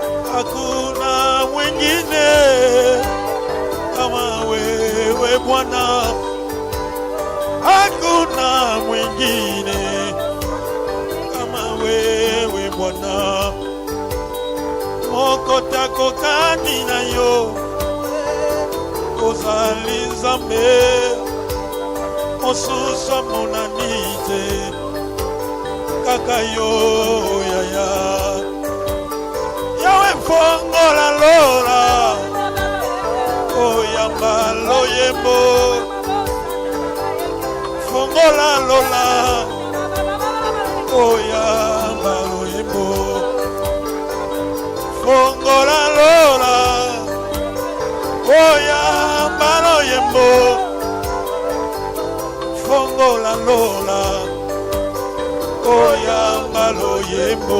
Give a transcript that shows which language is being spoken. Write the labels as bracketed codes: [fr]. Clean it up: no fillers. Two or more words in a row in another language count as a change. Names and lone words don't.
[sw] hakuna mwingine kama wewe Bwana, hakuna mwingine kama wewe Bwana. [ln] Moko tako kani na yo ozali Nzambe mosusu amonani te kaka yo yaya. Yawe fongola lola oyamba loyembo, fongola lola oyamba loyembo, fongola lola oyamba loyembo, fongola lola oyamba loyembo.